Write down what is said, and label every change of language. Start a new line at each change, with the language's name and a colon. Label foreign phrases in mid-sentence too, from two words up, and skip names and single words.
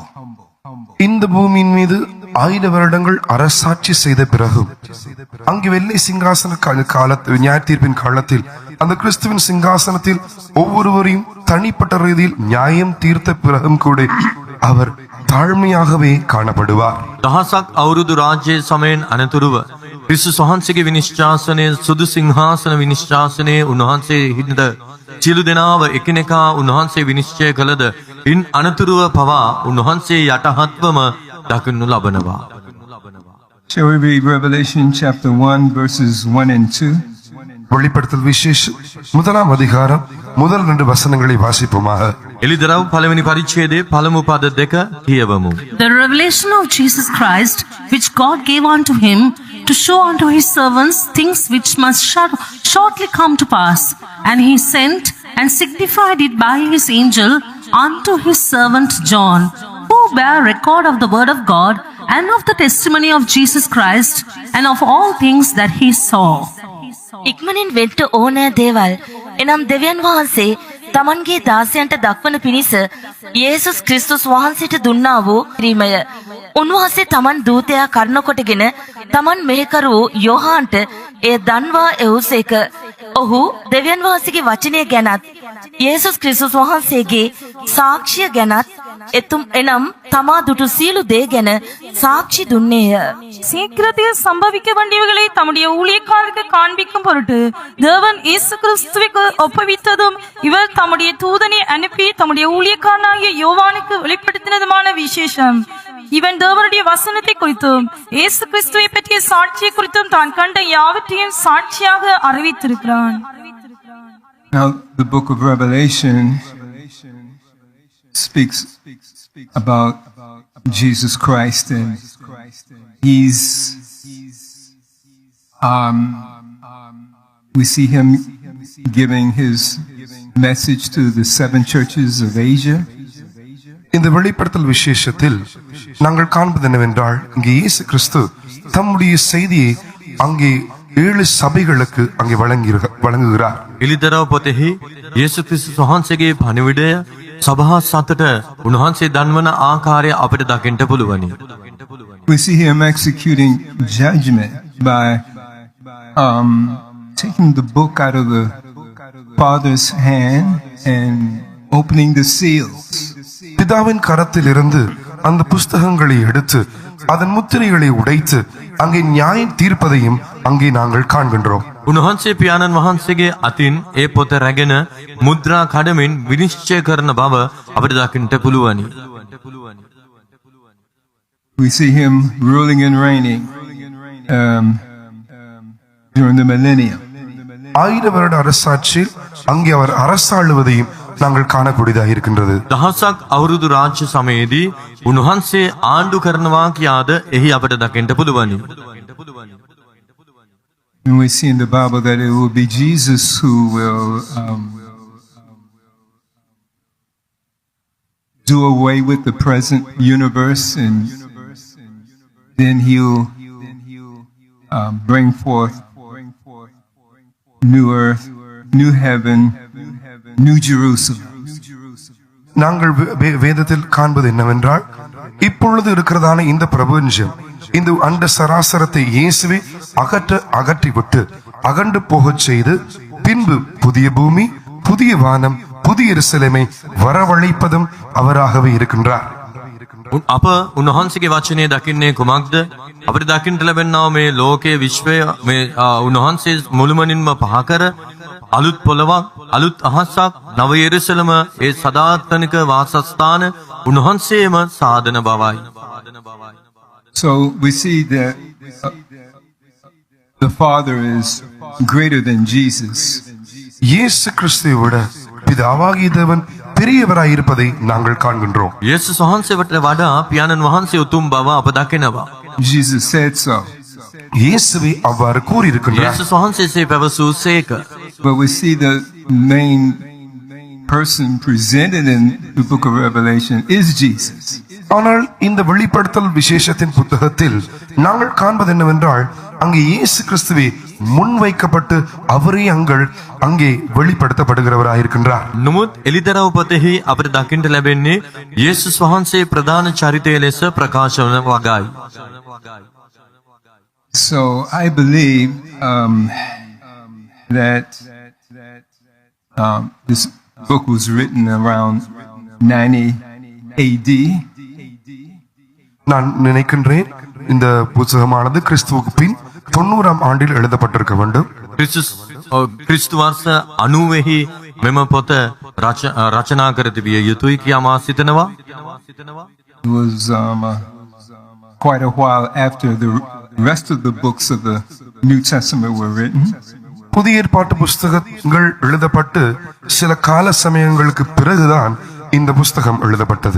Tamil: இந்த பூமியின் மீது 1000 வருடங்கள் அரசாட்சி செய்த பிறகு அங்கு வெள்ளை சிங்காசன காலத்தில் நியாய தீர்ப்பின் காலத்தில் அந்த கிறிஸ்துவின் சிங்காசனத்தில் ஒவ்வொருவரையும் தனிப்பட்ட ரீதியில் நியாயம் தீர்த்த பிறகும் கூட அவர் தாழ்மையாகவே காணப்படுவார்.
Sinhala: දහසක් අවුරුදු රාජ්‍ය සමයෙන් අනතුරුව ක්‍රිස්තුස් වහන්සේගේ විනිශ්චාසනයේ සුදු සිංහාසන විනිශ්චාසනයේ උන්වහන්සේ හිඳ සියලු දෙනාව එකිනෙකා උන්වහන්සේ විනිශ්චය කළද ඉන් අනතුරුව පවා උන්වහන්සේ යටහත්වම දකින්නු ලබනවා.
English: Shall we read Revelation chapter 1 verses 1 and 2?
Tamil: வெளிப்படுத்தல் விசேஷம் 1ஆம் அதிகாரம் முதல் 2 வசனங்களை வாசிப்போமாக.
Sinhala: එලිදරව් පළවෙනි පරිච්ඡේදයේ පළමු පද 2 කියවමු.
English: The revelation of Jesus Christ, which God gave unto him to show unto his servants things which must shortly come to pass. And he sent and signified it by his angel unto his servant John, who bare record of the word of God and of the testimony of Jesus Christ, and of all things that he saw.
Sinhala: ඉක්මනින් වෙන්න ඕනෑ දේවල් එනම් දෙවියන් වහන්සේ තමන්ගේ දාසයන්ට දක්වන පිණිස යේසුස් ක්‍රිස්තුස් වහන්සේට දුන්නා වූ ක්‍රීමය. උන්වහන්සේ තමන් දූතයා කරන කොටගෙන තමන් මෙහෙකරු වූ යෝහාන්ට එය දන්වා එවුසේක. ඔහු දෙවියන් වහන්සේගේ වචනය ගැනත් යේසුස් ක්‍රිස්තුස් වහන්සේගේ සාක්ෂිය ගැනත් එනම් තමා දුටු සියලු දේ ගැන சாட்சி දුන්නේය.
Tamil: சீக்கிரத்தில் சம்பவிக்க வேண்டியவைகளை தம்முடைய ஊழியக்காரருக்கு காண்பிக்கும் பொருட்டு தேவன் இயேசு கிறிஸ்துவுக்கு ஒப்புவித்ததும் இவர் தம்முடைய தூதனை அனுப்பி தம்முடைய ஊழியக்காரனாகிய யோவானுக்கு வெளிப்படுத்தினதுமான விசேஷம். இவன் தேவனுடைய வசனத்தை குறித்தும் இயேசு கிறிஸ்துவை பற்றிய சாட்சியை குறித்தும் தான் கண்ட யாவற்றையும் சாட்சியாக அறிவித்திருக்கிறான்.
English: Now, the book of Revelation speaks about Jesus Christ, and we see him giving his message to the 7 churches of Asia.
Tamil: இந்த வெளிப்படுத்தல் விசேஷத்தில் நாங்கள் காண்பது என்னவென்றால் இங்கே இயேசு கிறிஸ்து தம்முடைய செய்தியை அங்கே 7 சபைகளுக்கு அங்கே வழங்குகிறார்.
Sinhala: එලිදරව් පොතෙහි යේසු ක්‍රිස්තුස් වහන්සේගේ පණිවිඩය සභා සතට උන්වහන්සේ දන්වන ආකාරය අපිට දකින්න පුළුවනි.
English: We see him executing judgment by taking the book out of the Father's hand and opening the seals.
Tamil: பிதாவின் கரத்தில் இருந்து அந்த புஸ்தகங்களை எடுத்து அதன் முத்திரைகளை உடைத்து அங்கே நியாயம் தீர்ப்பதையும் அங்கே நாங்கள் காண்கின்றோம்.
Sinhala: උන්වහන්සේ පියාණන් වහන්සේගේ අතින් ඒ පොත රැගෙන මුද්‍රා කඩමින් විනිශ්චය කරන බව අපිට දකින්නට පුළුවනි.
English: We see him ruling and reigning during the millennium.
Tamil: 1000 வருட அரசாட்சியில் அங்கே அவர் அரசாளுவதையும் நாங்கள் காணக்கூடியதாக இருக்கின்றது.
Sinhala: දහසක් අවුරුදු රාජ්‍ය සමයේදී උන්වහන්සේ ආණ්ඩු කරනවා කියාද එහි අපිට දකින්න පුළුවනි.
English: And we see in the Bible that it will be Jesus who will do away with the present universe, and then he'll bring forth new earth, new heaven, new Jerusalem.
Tamil: நாங்கள் வேதத்தில் காண்பது என்னவென்றால் இப்பொழுது இருக்கிறதான இந்த பிரபஞ்சம் இந்த அண்ட சராசரத்தை இயேசுவே அகற்றிவிட்டு அகண்டு போகச் செய்து பின்பு புதிய பூமி புதிய வானம் புதிய எருசலேமை வரவழைப்பதும் அவராகவே இருக்கின்றார்.
Sinhala: අප උන්වහන්සේගේ වචනය දකින්නේ කුමක්ද? අපිට දකින්නට ලැබෙනා මේ ලෝකයේ විශ්වය මේ උන්වහන්සේ මුළුමනින්ම පහ කර අලුත් පොළවක් අලුත් අහසක් නව යෙරුසලම ඒ සදාතනික වාසස්ථාන උන්වහන්සේම සාදන බවයි.
English: So we see that the Father is greater than Jesus.
Tamil: இயேசு கிறிஸ்துவை விட பிதாவாகிய தேவன் பெரியவராய் இருப்பதை நாங்கள் காண்கின்றோம்.
Sinhala: යේසුස් වහන්සේට වඩා පියාණන් වහන්සේ උතුම් බව අප දකිනවා.
English: Jesus said so.
Tamil: இயேசுவே அவ்வாறு கூறியிருக்கின்றார்.
Sinhala: යේසුස් වහන්සේ පැවසූසේක.
English: But we see the main person presented in the book of Revelation is Jesus.
Tamil: ஆனால் இந்த வெளிப்படுத்தல் விசேஷத்தின் புத்தகத்தில் நாங்கள் காண்பது என்னவென்றால் அங்கே இயேசு கிறிஸ்துவே முன்வைக்கப்பட்டு அவரே அங்கே வெளிப்படுத்தப்படுகிறவராயிருக்கின்றார்.
Sinhala: නමුත් එලිදරව් පොතෙහි අපිට දකින්නට ලැබෙන්නේ යේසුස් වහන්සේ ප්‍රධාන චරිතය ලෙස ප්‍රකාශ වන වගයි.
English: So I believe that this book was written around 90 AD.
Tamil: நான் நினைக்கின்றேன் இந்த புத்தகமானது கிறிஸ்துவுக்கு பின் 90ஆம் ஆண்டில் எழுதப்பட்டிருக்க வேண்டும்.
Sinhala: ක්‍රිස්තු වර්ෂ 90 මෙම පොත රචනා කර තිබිය යුතුයි කියා මා සිතනවා.
English: It was quite a while after the rest of the books of the New Testament were written.
Tamil: புதிய ஏற்பாட்டு புஸ்தகங்கள் எழுதப்பட்டு சில கால சமயங்களுக்கு பிறகுதான் இந்த புஸ்தகம் எழுதப்பட்டது.